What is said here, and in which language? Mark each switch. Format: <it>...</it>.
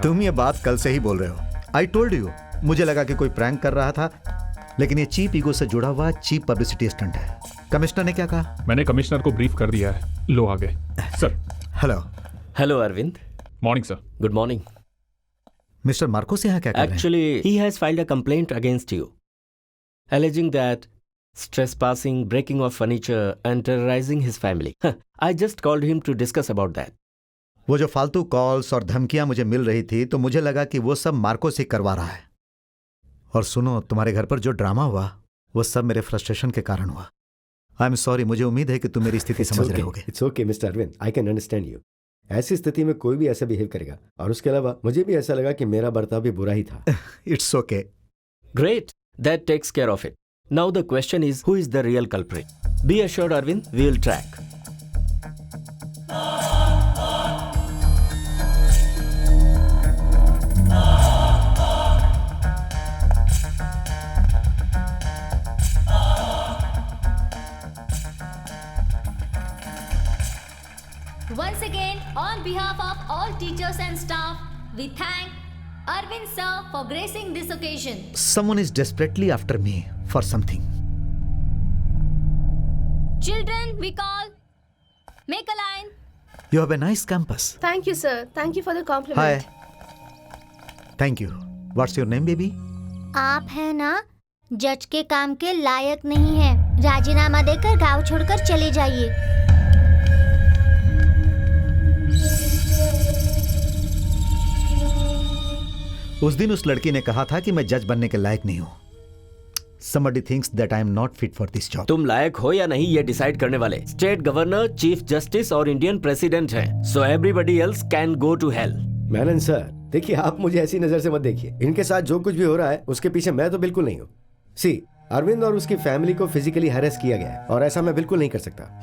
<hi>तुम ये बात कल से ही बोल रहे हो।</hi> <en>I told you.</en> <hi>मुझे लगा कि कोई प्रैंक कर रहा था, लेकिन ये चीप ईगो से जुड़ा हुआ चीप पब्लिसिटी स्टंट है। कमिश्नर ने क्या कहा? मैंने कमिश्नर को ब्रीफ कर दिया है। लो आ गए sir.</hi> <en>Hello. Hello Arvind. Morning sir. Good morning.</en> <hi>Mister Marcos यहाँ क्या कर रहे हैं?</hi> <en>Actually, he has filed a complaint against you, alleging that trespassing, breaking of furniture, and terrorizing his family. I just called him to discuss about that.</en> <hi>वो जो फालतू calls और धमकियां मुझे मिल रही थी तो मुझे लगा कि वो सब मार्कोस ही करवा रहा है। और सुनो, तुम्हारे घर पर जो ड्रामा हुआ वो सब मेरे फ्रस्ट्रेशन के कारण हुआ।</hi> <en>I am sorry.</en> <hi>मुझे उम्मीद है कि तुम मेरी स्थिति समझ रहे होगे।</hi> <en>It's okay mister Arvind, I can understand you.</en> <hi>ऐसी स्थिति में कोई भी ऐसा बिहेव करेगा, और उसके अलावा मुझे भी ऐसा लगा कि मेरा बर्ताव भी बुरा ही था।</hi> <en>It's okay. Great. That takes care of it. Now the question is, who is the real culprit? Be assured, Arvind, we will track. Once again, on behalf of all teachers and staff, we thank Arvind sir for gracing this occasion. Someone is desperately after me for something. Children, we call. Make a line. You have a nice campus. Thank you, sir. Thank you for the compliment. Hi. Thank you. What's your name, baby?</en> <hi>आप है ना, जज के काम के लायक नहीं है। राजीनामा देकर गांव छोड़कर चले जाइए। उस दिन उस लड़की ने कहा था कि मैं जज बनने के लायक नहीं हूं।</hi> <en>Somebody thinks that I am not fit for this job.</en> <hi>तुम लायक हो या नहीं ये डिसाइड करने वाले स्टेट गवर्नर, चीफ जस्टिस और इंडियन प्रेसिडेंट हैं।</hi> <en>So everybody else can go to hell.</en> <hi>Menen sir, देखिए आप मुझे ऐसी नजर से मत देखिए। इनके साथ जो कुछ भी हो रहा है उसके पीछे मैं तो बिल्कुल नहीं हूँ। सी, अरविंद और उसकी फैमिली को फिजिकली हैरेस किया गया है और ऐसा मैं बिल्कुल नहीं कर सकता।</hi>